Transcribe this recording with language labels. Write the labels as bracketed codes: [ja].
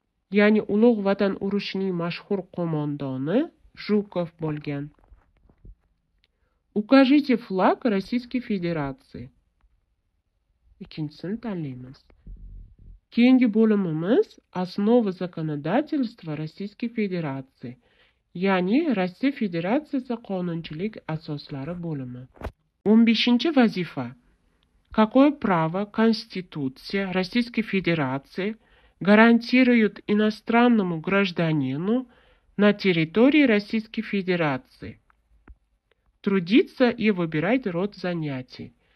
[uz] Ya'ni Ulug' Vatan urushining mashhur qo'mondoni Жуков bo'lgan. [ru] Укажите флаг Российской Федерации. [uz] Ikkinchisini tanlaymiz. Keyingi bo'limimiz Основы законодательства Российской Федерации. Ya'ni Rossiya Federatsiyasi qonunchilik asoslari bo'limi. 15 vazifa. [ru] Какое право Конституция Российской Федерации гарантирует иностранному гражданину на территории Российской Федерации? Трудиться и выбирать род занятий.